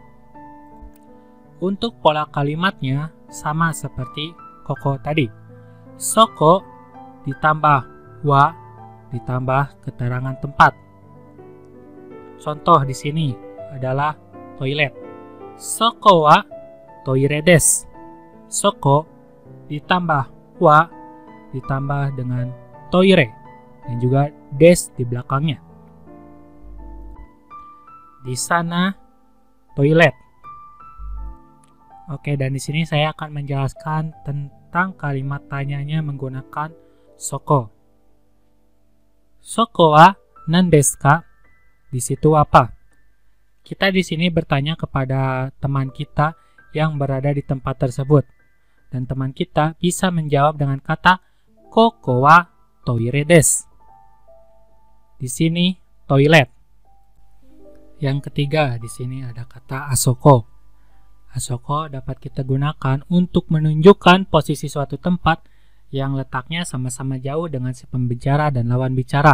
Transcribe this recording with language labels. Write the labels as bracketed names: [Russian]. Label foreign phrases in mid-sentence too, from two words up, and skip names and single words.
[Indonesian] Untuk pola kalimatnya sama seperti koko tadi. Soko ditambah wa ditambah keterangan tempat. Contoh di sini adalah toilet. [Japanese] そこはトイレです. [Indonesian] Soko ditambah wa ditambah dengan toire dan juga des di belakangnya. Di sana toilet. Oke, dan di sini saya akan menjelaskan tentang kalimat tanyanya menggunakan soko. [Japanese] そこは何ですか? [Indonesian] Di situ apa? Kita di sini bertanya kepada teman kita yang berada di tempat tersebut. Dan teman kita bisa menjawab dengan kata [Japanese] ここはトイレです. [Indonesian] Di sini toilet. Yang ketiga di sini ada kata asoko. Asoko dapat kita gunakan untuk menunjukkan posisi suatu tempat yang letaknya sama-sama jauh dengan si pembicara dan lawan bicara.